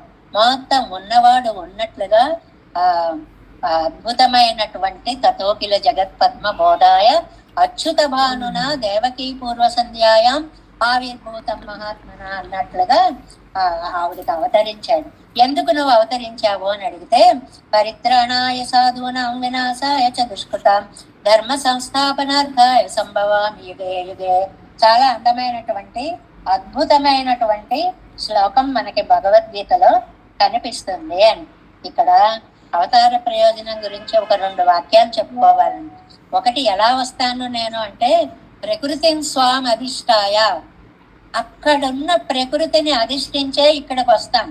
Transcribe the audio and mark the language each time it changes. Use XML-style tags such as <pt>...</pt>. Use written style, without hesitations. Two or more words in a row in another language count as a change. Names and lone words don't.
<te>మొత్తం ఉన్నవాడు ఉన్నట్లుగా అద్భుతమైనటువంటి</te> <sa>తతోకిల జగత్పద్మ బోధాయ అచ్యుత భానున దేవకీ పూర్వ సంధ్యాయాం ఆవిర్భూతం మహాత్మన</sa> <te>అన్నట్లుగా ఆవిడికి అవతరించాడు. ఎందుకు నువ్వు అవతరించావు అని అడిగితే,</te> <sa>పరిత్రాణాయ సాధూనాం వినాశాయ చ దుష్కృతాం ధర్మ సంస్థాపనార్థాయ సంభవామి యుగే యుగే.</sa> <te>చాలా అందమైనటువంటి అద్భుతమైనటువంటి శ్లోకం మనకి భగవద్గీతలో కనిపిస్తుంది. అని ఇక్కడ అవతార ప్రయోజనం గురించి ఒక 2 వాక్యాలు చెప్పుకోవాలండి. ఒకటి, ఎలా వస్తాను నేను అంటే</te> <sa>ప్రకృతిని స్వామి అధిష్టాయ,</sa> <te>అక్కడున్న ప్రకృతిని అధిష్ఠించే ఇక్కడికి వస్తాను.</te>